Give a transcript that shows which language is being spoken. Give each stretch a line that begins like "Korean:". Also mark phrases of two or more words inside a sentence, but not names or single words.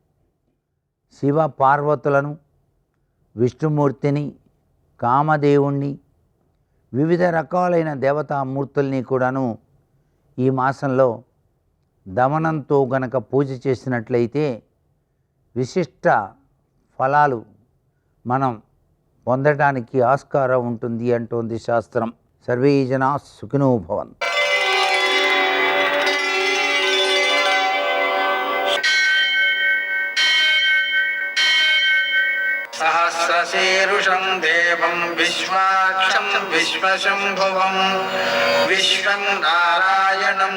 Telugu: శివ పార్వతులను, విష్ణుమూర్తిని, కామదేవుణ్ణి, వివిధ రకాలైన దేవతామూర్తుల్ని కూడాను ఈ మాసంలో దమనంతో గనక పూజ చేసినట్లయితే విశిష్ట ఫలాలు మనం పొందడానికి ఆస్కారం ఉంటుంది అంటోంది శాస్త్రం.
Sanskrit: సర్వే జనా సుఖినో భవంతు. सहस्रशीर्षं देवं विश्वाक्षं विश्वशम्भुवं विश्वं नारायणं